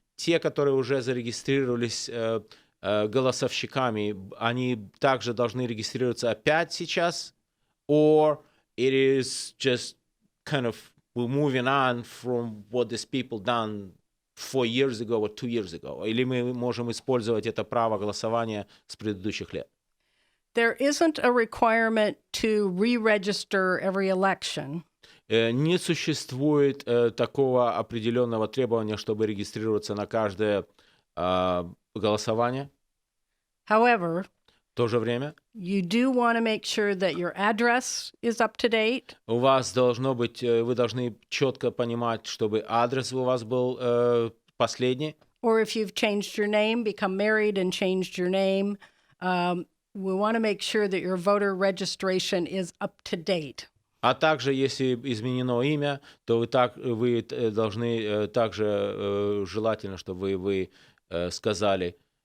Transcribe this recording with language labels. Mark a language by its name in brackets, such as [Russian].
[Russian] Те, которые уже зарегистрировались голосовщиками, они также должны регистрироваться опять сейчас? [English] Or it is just kind of we're moving on from what these people done 4 years ago or 2 years ago? [Russian] Или мы можем использовать это право голосования с предыдущих лет? [English] There isn't a requirement to re-register every election. [Russian] Не существует такого определенного требования, чтобы регистрироваться на каждое голосование. [English] However, [Russian] В то же время [English] you do want to make sure that your address is up to date. [Russian] у вас должно быть, вы должны четко понимать, чтобы адрес у вас был последний. [English] Or if you've changed your name, become married and changed your name, we want to make sure that your voter registration is up to date. [Russian] А также, если изменено имя, то вы должны также желательно, чтобы вы сказали.